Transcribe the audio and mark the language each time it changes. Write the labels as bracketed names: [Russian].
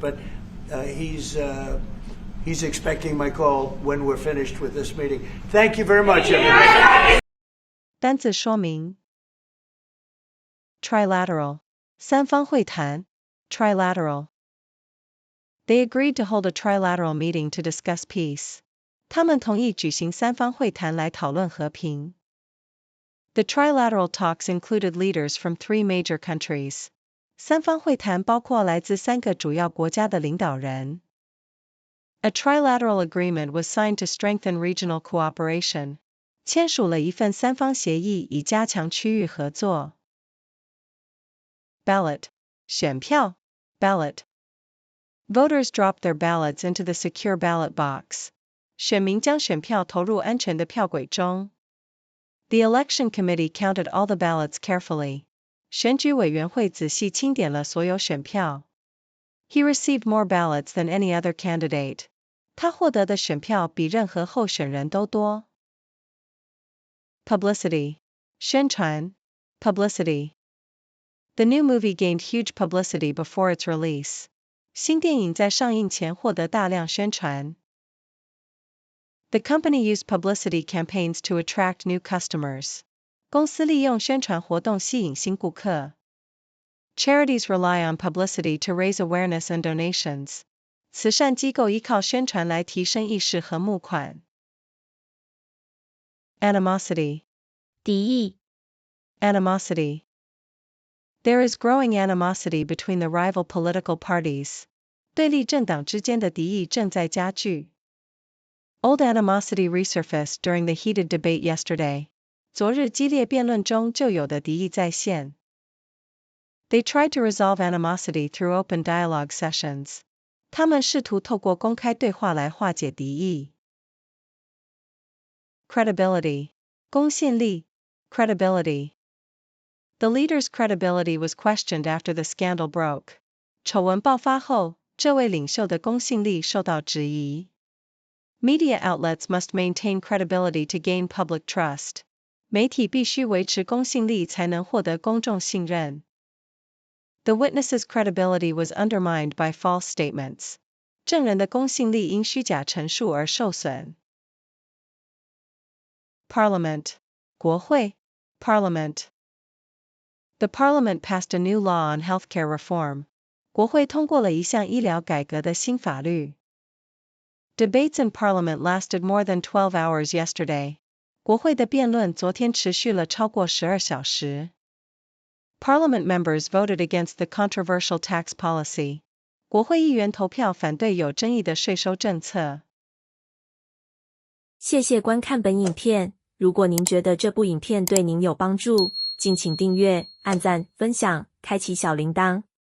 [English] But he's expecting my call when we're finished with this meeting. Thank you very much, everybody. [Chinese] 单字说明 [English] Trilateral 三方会谈 Trilateral They agreed to hold a trilateral meeting to discuss peace. [Chinese] 他们同意举行三方会谈来讨论和平。 [English] The trilateral talks included leaders from 3 major countries. [Chinese] 三方会谈包括来自3个主要国家的领导人。 [English] A trilateral agreement was signed to strengthen regional cooperation. [Chinese] 签署了一份三方协议以加强区域合作。 [English] Ballot 选票 Ballot Voters dropped their ballots into the secure ballot box. [Chinese] 选民将选票投入安全的票轨中。 [English] The election committee counted all the ballots carefully. [Chinese] 选举委员会仔细清点了所有选票。 [English] He received more ballots than any other candidate. [Chinese] 他获得的选票比任何候选人都多。 [English] Publicity 宣传 Publicity The new movie gained huge publicity before its release. [Chinese] 新电影在上映前获得大量宣传。 [English] The company used publicity campaigns to attract new customers. [Chinese] 公司利用宣传活动吸引新顾客。 [English] Charities rely on publicity to raise awareness and donations. [Chinese] 慈善机构依靠宣传来提升意识和募款。 [English] Animosity 敌意 Animosity There is growing animosity between the rival political parties. [Chinese] 对立政党之间的敌意正在加剧。 [English] Old animosity resurfaced during the heated debate yesterday. [Chinese] 昨日激烈辩论中就有的敌意再现。 [English] They tried to resolve animosity through open dialogue sessions. [Chinese] 他们试图透过公开对话来化解敌意。 [English] Credibility 公信力 Credibility The leader's credibility was questioned after the scandal broke. [Chinese] 丑闻爆发后，这位领袖的公信力受到质疑。 [English] Media outlets must maintain credibility to gain public trust. [Chinese] 媒体必须维持公信力才能获得公众信任。 [English] The witness's credibility was undermined by false statements. [Chinese] 证人的公信力因虚假陈述而受损。 [English] Parliament. 国会 Parliament. The Parliament passed a new law on healthcare reform. [Chinese] 国会通过了一项医疗改革的新法律。 Debates in Parliament lasted more than 12 hours yesterday. 国会的辩论昨天持续了超过12小时。 Parliament members voted against the controversial tax policy. 国会议员投票反对有争议的税收政策。谢谢观看本影片，如果您觉得这部影片对您有帮助，敬请订阅、按赞、分享、开启小铃铛。